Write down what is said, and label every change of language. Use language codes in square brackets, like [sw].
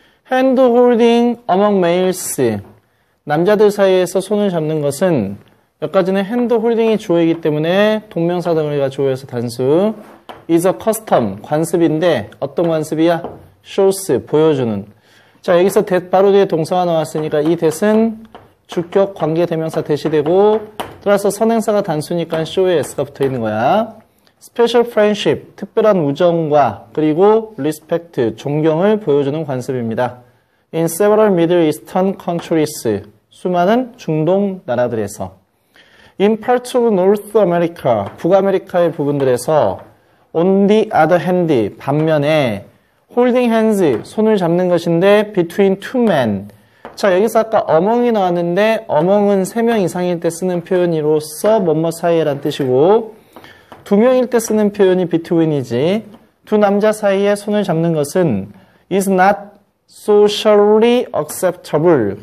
[en] hand holding among males. [ko] 남자들 사이에서 손을 잡는 것은 여기까지는 [en] hand holding [ko] 이 주어이기 때문에 동명사 덩어리가 주어여서 단수. [en] is a custom, [ko] 관습인데 어떤 관습이야? [en] shows, [ko] 보여주는. 자, 여기서 that 바로 뒤에 동사가 나왔으니까 이 that은 주격 관계대명사 that이 되고 따라서 선행사가 단수니까 show에 s가 붙어 있는 거야. [en] special friendship, [ko] 특별한 우정과 그리고 respect, 존경을 보여주는 관습입니다. [en] in several Middle Eastern countries, [ko] 수많은 중동 나라들에서. [en] in parts of North America, [ko] 북아메리카의 부분들에서 [en] on the other hand, [ko] 반면에 [en] holding hands, [ko] 손을 잡는 것인데 [en] between two men. [ko] 자, 여기서 아까 among이 나왔는데 among은 3명 이상일 때 쓰는 표현으로서 뭐뭐 사이에란 뜻이고 2명일 때 쓰는 표현이 between이지 두 남자 사이에 손을 잡는 것은 [en] is not socially acceptable.